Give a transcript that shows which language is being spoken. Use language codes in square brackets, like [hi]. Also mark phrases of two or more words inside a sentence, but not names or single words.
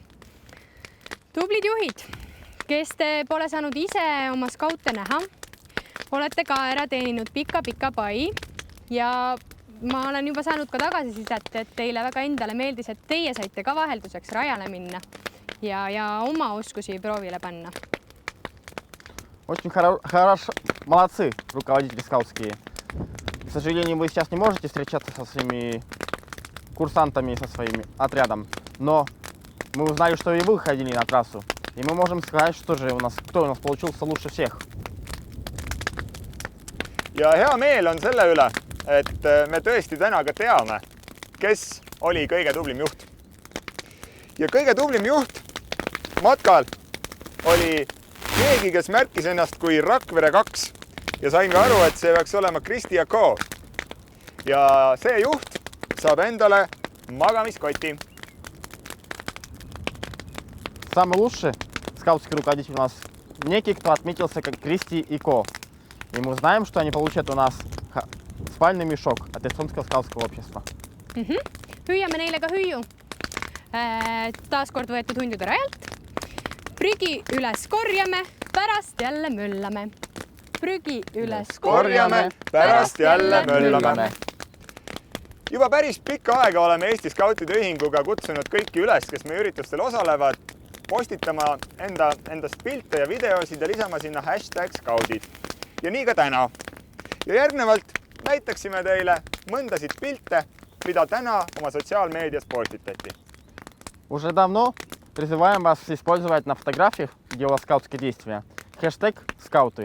[et] Tublid juhid, kes te pole saanud ise oma skaute näha, olete ka ära teeninud pika pai ja ma olen juba saanud ka tagasisidet, et teile väga endale meeldis, et teie saite ka vahelduseks rajale minna ja oma oskusi proovile panna. [ru] Очень хорошо, молодцы, руководители скаутские. К сожалению, вы сейчас не можете встречаться со своими курсантами, со своим отрядом, но мы узнали, что и вы ходили на трассу, и мы можем сказать, кто у нас получился лучше всех. [et] Ja hea meel on selle üle, et me tõesti täna ka teame, kes oli kõige tublim juht. Ja kõige tublim juht matkal oli keegi, kes märkis ennast kui Rakvere 2. Ja sain ka aru, et see peaks olema Kristi Jako. Ja see juht saab endale magamiskoti. [ru] Самый лучший скаутский руководитель у нас некий, кто отметился как Кристи и Ко. И мы знаем, что они получат у нас спальный мешок от Эстонского скаутского общества. [et] Hüüame neile ka hüüu. Taaskord võetud hundude rajalt. Prügi üles korjame, pärast jälle möllame. Prügi üles korjame, pärast jälle möllame. Juba päris pikka aega oleme Eesti Skautide Ühinguga kutsunud kõiki üles, kes meie üritustel osalevad, postitama endast pilte ja videosid ja lisama sinna #skaudid. Ja nii ka täna. Ja järgnevalt näitaksime teile mõndasid pilte, mida täna oma sotsiaalmeedias postitati. [ru] Уже давно призываем вас использовать на фотографиях, где у вас скаутские действия, #скауты.